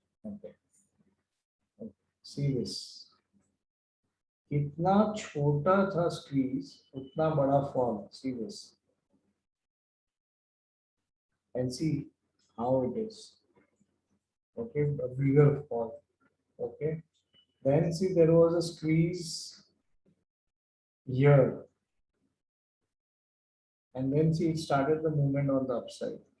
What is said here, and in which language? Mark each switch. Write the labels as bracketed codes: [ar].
[en] Okay, see this. [hi] कितना छोटा था squeeze उतना बड़ा fall. [en] See this and see how it is. Okay, a bigger fall. Okay, then see there was a squeeze here, and then see it started the movement on the upside.